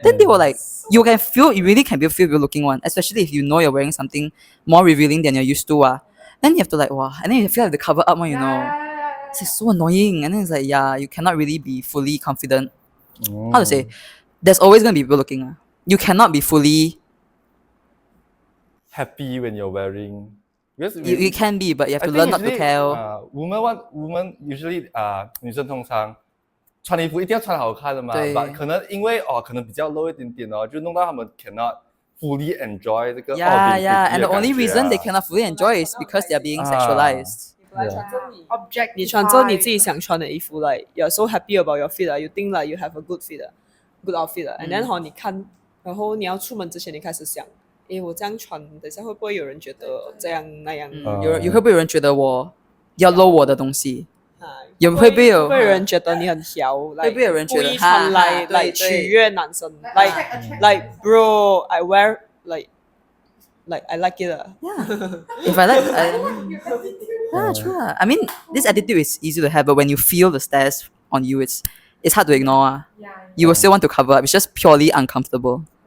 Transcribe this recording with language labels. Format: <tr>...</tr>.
<en>Then they were like, you really can feel you're looking one, especially if you know you're wearing something more revealing than you're used to then you have to like wow, and then you feel like the cover up one, you know. It's like so annoying, and then it's like yeah, you cannot really be fully confident. How to say? There's always gonna be people looking. You cannot be fully happy when you're wearing. Because you can be, but you have to learn not to care. women usually</en> <zh>女生通常穿衣服一定要穿好看的嘛，对 but 可能因为可能比较 low 一点点就弄到他们</zh> <en>cannot fully enjoy</en> <zh>这个</zh> <en>Yeah, and the only reason they cannot fully enjoy is because they are being sexualized. Object</en> <zh>你穿着你自己想穿的衣服</zh> <en>like you're so happy about your fit you think like you have a good fit good outfit and then</en> <zh>你看然后你要出门之前你开始想我这样穿等下会不会有人觉得这样那样会不会有人觉得我要露我的东西会不会有人觉得你很小会不会有人觉得故意穿来取悦男生</zh> <en>like bro I wear like I like it yeah if I like yeah true I mean this attitude is easy to have but when you feel the stares on you it's hard to ignore you will still want to cover up it's just purely uncomfortable.</en>